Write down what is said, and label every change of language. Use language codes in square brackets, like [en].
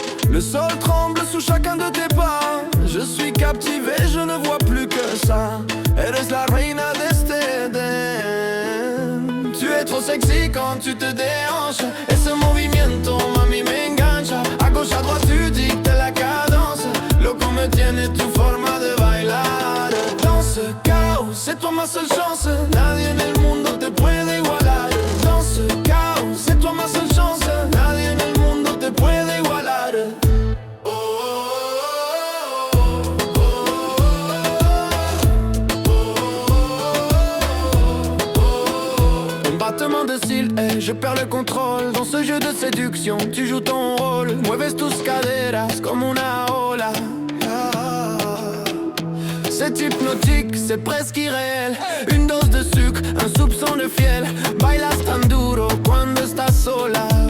[fr] Le sol tremble sous chacun de tes pas. Je suis captivé, je ne vois plus que ça. [es] Eres la reina de este Edén. [fr] Tu es trop sexy quand tu te déhanches. [es] Ese movimiento, mami, me engancha. [fr] A gauche, à droite, tu dictes la cadence. [es] Loco me tiene tu forma de bailar. [fr] Dans ce chaos, c'est toi ma seule chance. [es] Nadie en el mundo te puede igualar. [fr] Dans ce chaos, c'est toi ma seule chance. [es] Nadie en el mundo te puede igualar. [fr] Battement de cils, je perds le contrôle. Dans ce jeu de séduction, tu joues ton rôle. [es] Mueves tus caderas comme una ola. [fr] C'est hypnotique, c'est presque irréel. Une dose de sucre, un soupçon de fiel. [es] Bailas tan duro cuando estás sola.